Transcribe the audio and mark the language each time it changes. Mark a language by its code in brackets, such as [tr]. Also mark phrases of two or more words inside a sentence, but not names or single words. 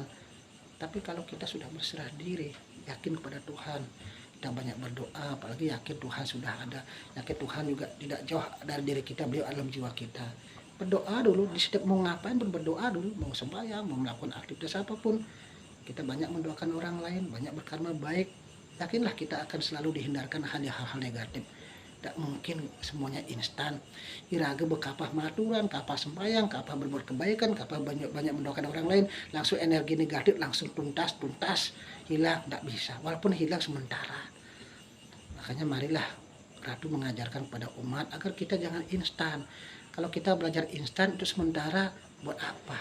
[id] Tapi kalau kita sudah berserah diri, yakin kepada Tuhan, kita banyak berdoa, apalagi yakin Tuhan sudah ada, yakin Tuhan juga tidak jauh dari diri kita, beliau dalam jiwa kita. Berdoa dulu, di setiap mau ngapain pun berdoa dulu, mau sembahyang, mau melakukan aktivitas apapun, kita banyak mendoakan orang lain, banyak berkarma baik. Yakinlah kita akan selalu dihindarkan hal-hal negatif. Tidak mungkin semuanya instan. [ban] Iraga bekapah maturan, [id] kapah sembahyang, kapah berbuat kebaikan, kapah banyak mendoakan orang lain, langsung energi negatif langsung tuntas hilang, tidak bisa. Walaupun hilang sementara. Makanya marilah Ratu mengajarkan kepada umat agar kita jangan instan. Kalau kita belajar instan itu sementara, buat apa?